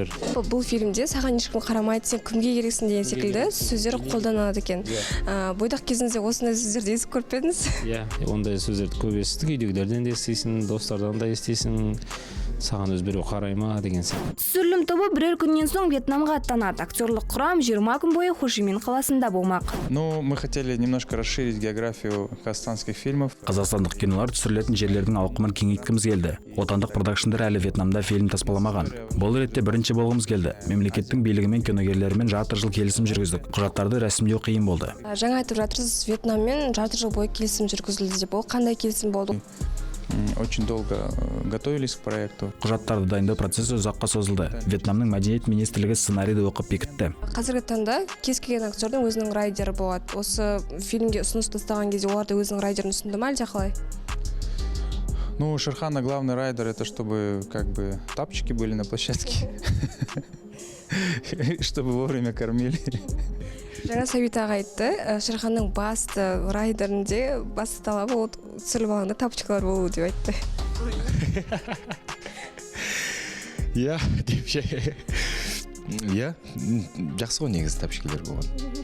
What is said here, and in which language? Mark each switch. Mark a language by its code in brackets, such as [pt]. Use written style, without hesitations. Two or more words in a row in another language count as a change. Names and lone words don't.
[kk] Бұл фильмде саған ешкім қарамайды, сен кімге керексің деген секілді сөздер қолданады екен. Бойдақ кезіңізде осындай сөздерді естіп көріп пе едіңіз? Ондай сөздерді көп естідік, үйдегілерден де естисің, достардан да естисің. саған өз біреу қарай ма деген сияқты. Түсірілім тобы бірер күннен соң Вьетнамға аттанады. Актерлық құрам 20 күн бойы Хошимин қаласында болмақ. [ru] Ну, мы хотели немножко расширить географию казахстанских фильмов. [kk] Қазақстандық кинолар түсірілетін жерлердің ауқымын кеңейткіміз келді. Отандық продакшндар әлі Вьетнамда фильм таспаламаған. Бұл ретте бірінші болғымыз келді. Мемлекеттің билігімен киногерлерімен жарты жыл келісім жүргіздік. Құжаттарды рәсімдеу қиын болды. Жаңа айтып жатырсыз, Вьетнаммен жарты жыл бойы келісім жүргізілді деп. Ол қандай келісім болды? [ru] Очень долго готовились к проекту. [kk] Құжаттарды дайындау процесі ұзаққа созылды. Вьетнамның мәдениет министрлігі сценарийді оқып бекітті. Қазіргі таңда кез келген актердің өзінің райдері болады. Осы фильмге ұсыныс тастаған кезде олар да өзінің райдерін ұсынды ма, әлде қалай? [ru] Ну, у Шерхана главный райдер это чтобы как бы тапочки были на площадке, чтобы вовремя кормили. [kk] Жаңа Сәбит аға айтты, Шерханның басты райдерінде басты талабы ол түсірілім алаңда тапочкалар болу деп айтты. Иә, деп ше. Иә, жақсы ғой негізі тапочкалар болған.